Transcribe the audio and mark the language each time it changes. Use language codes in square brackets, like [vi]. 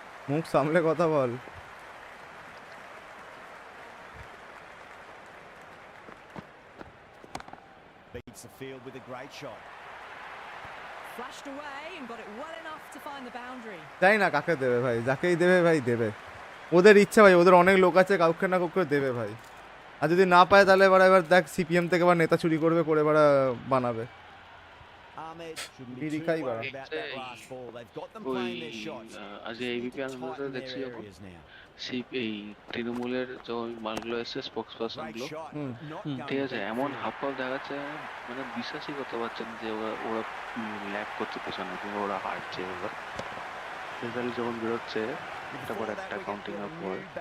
[bn] মুখ সামলে কথা বল। [en] Beats the field with a great shot. Flashed away and got it well enough to find the boundary. [bn] জানি না কাকে দেবে ভাই, যাকেই দেবে ভাই দেবে। ওদের ইচ্ছা ভাই, ওদের অনেক লোক আছে, কাউকে না কাউকে দেবে ভাই। আর যদি না পায় তাহলে এবার দেখ সিপিএম থেকে এবার নেতা চুরি করবে, করে এবার বানাবে। [en] Dirikai about that last ball. They've got them playing their shots. [bn] আজ এবিপি আনন্দে দেখছি যখন এই তৃণমূলের যে মালগুলো এসছে স্পোক্স পার্সনগুলো, ঠিক আছে, এমন হাবভাব দেখাচ্ছে মানে বিশ্বাসই করতে পারছেন যে ওরা ল্যাক করছে পেছনে, কিংবা ওরা হারছে। ওরা রেজাল্ট যখন বেরোচ্ছে একটা পর একটা কাউন্টিং আপ করে